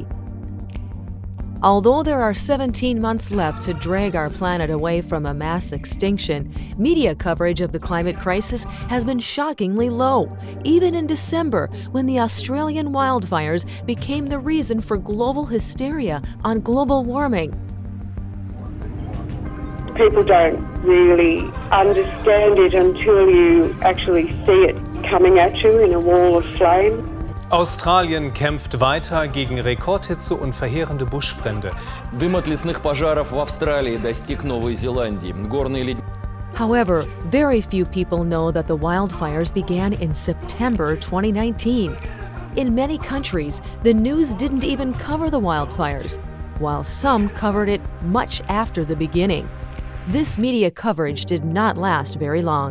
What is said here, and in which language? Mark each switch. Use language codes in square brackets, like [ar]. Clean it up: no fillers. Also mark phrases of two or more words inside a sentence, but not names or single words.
[en] Although there are 17 months left to drag our planet away from a mass extinction, media coverage of the climate crisis has been shockingly low, even in December when the Australian wildfires became the reason for global hysteria on global warming. People don't really understand it until you actually see it coming at you in a wall of flame. [de] Australien kämpft weiter gegen Rekordhitze und verheerende Buschbrände. [ru] Дым от лесных пожаров в Австралии достиг Новой Зеландии. Горные ледники. [en] However, very few people know that the wildfires began in September 2019. In many countries, the news didn't even cover the wildfires, while some covered it much after the beginning. This media coverage did not last very long.